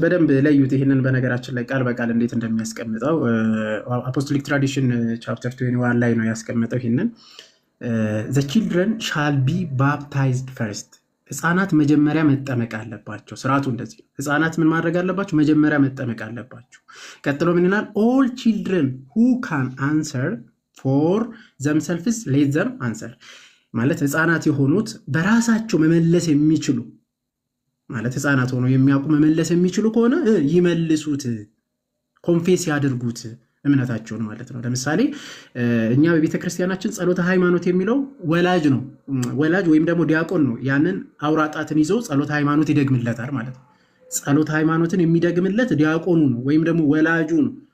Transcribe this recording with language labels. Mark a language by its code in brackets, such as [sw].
[am] በደንብ ለዩት ይህንን። በነገራችን ላይ ቃል በቃል እንዴት እንደሚያስቀምጠው አፖስቶሊክ ትራዲሽን ቻፕተር 21 ላይ ነው ያስቀምጠው ይህንን። [en] the children shall be baptized first። [am] ህፃናት መጀመሪያ መጠመቅ አለባቸው። ስርዓቱ እንደዚህ ነው። ህፃናት ምን ማድረግ አለባቸው? መጀመሪያ መጠመቅ አለባቸው። ቀጥሎ ምን ይላል? [en] all children who can answer for themselves let them answer። [am] ማለት ህፃናት የሆኑት በራሳቸው መመለስ የሚችሉ ማለት ህፃናት ሆኖ የሚያውቁ መመለስ የሚችሉ ከሆነ ይመልሱት፣ ኮንፌስ ያድርጉት እምነታቸውን ማለት ነው። ለምሳሌ እኛ በቤተ ክርስቲያናችን ጸሎተ ሃይማኖት የሚለው ወላጅ ነው፣ ወላጅ ወይም ደግሞ ዲያቆን ነው። ያንን አውራ ጣትን ይዞ ጸሎተ ሃይማኖት ይደግምለታል ማለት ነው። ጸሎተ ሃይማኖትን የሚደግምለት ዲያቆኑ ነው ወይም ደግሞ ወላጁ ነው።